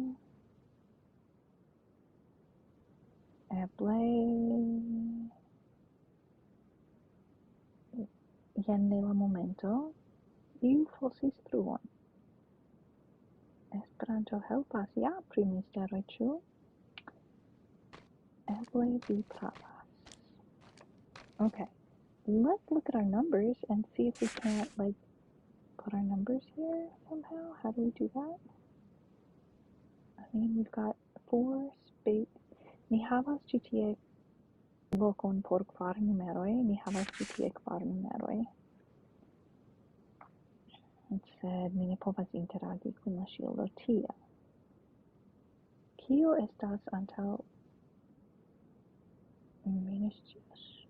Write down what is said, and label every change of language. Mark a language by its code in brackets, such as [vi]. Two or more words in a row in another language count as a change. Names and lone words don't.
[eo] Eble jen ne la momento. Iu fosis truon. Esperanto helpas ja pri misteroj, ĉu? Eble vi pravas. [en] Okay, let's look at our numbers and see if we can't put our numbers here somehow. How do we do that? I mean, we've got 4 space. [eo] Ni havas ĉi tie lokon por 4 numeroj. Ni havas ĉi tie 4 numeroj. Sed mi ne povas interagi kun la ŝildo tia. Kio estas antaŭ? Mi ne scias.